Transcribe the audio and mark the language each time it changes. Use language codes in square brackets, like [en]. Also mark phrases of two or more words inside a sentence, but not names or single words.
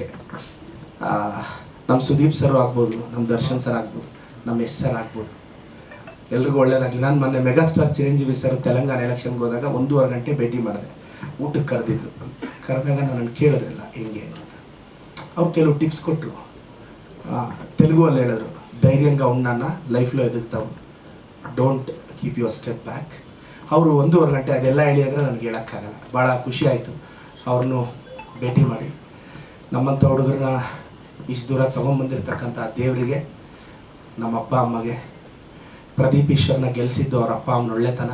[kn] ನಮ್ಮ ಸುದೀಪ್ ಸರ್ ಆಗ್ಬೋದು, ನಮ್ಮ ದರ್ಶನ್ ಸರ್ ಆಗ್ಬೋದು, ನಮ್ಮ ಎಸ್ ಸರ್ ಆಗ್ಬೋದು, ಎಲ್ರಿಗೂ ಒಳ್ಳೇದಾಗಲಿ. ನಾನು ಮೊನ್ನೆ ಮೆಗಾಸ್ಟಾರ್ ಚಿರಂಜೀವಿ ಸರ್ ತೆಲಂಗಾಣ ಎಲೆಕ್ಷನ್ಗೆ ಹೋದಾಗ 1.5 ಗಂಟೆ ಭೇಟಿ ಮಾಡಿದೆ. ಊಟಕ್ಕೆ ಕರೆದಿದ್ರು. ಕರೆದಾಗ ನನ್ನನ್ನು ಕೇಳಿದ್ರಲ್ಲ ಹೆಂಗೆ ಅಂತ. ಅವ್ರು ಕೆಲವು ಟಿಪ್ಸ್ ಕೊಟ್ಟರು. [te] తెలుగులో ధైర్యంగా ఉన్నానా లైఫ్లో ఎదుగుతావు, [en] Don't keep your step back. [kn] ಅವರು 1.5 ಗಂಟೆ ಅದೆಲ್ಲ ಹೇಳಿ ಅಂದರೆ ನನಗೆ ಹೇಳೋಕ್ಕಾಗಲ್ಲ. ಭಾಳ ಖುಷಿ ಆಯಿತು ಅವ್ರನ್ನೂ ಭೇಟಿ ಮಾಡಿ. ನಮ್ಮಂಥ ಹುಡುಗರನ್ನ ಇಷ್ಟು ದೂರ ತೊಗೊಂಬಂದಿರ್ತಕ್ಕಂಥ ದೇವರಿಗೆ, ನಮ್ಮ ಅಪ್ಪ ಅಮ್ಮಗೆ, ಪ್ರದೀಪ್ ಈಶ್ವರ್ನ ಗೆಲ್ಲಿಸಿದ್ದು ಅವ್ರ ಅಪ್ಪ ಅಮ್ಮನ ಒಳ್ಳೆತನ.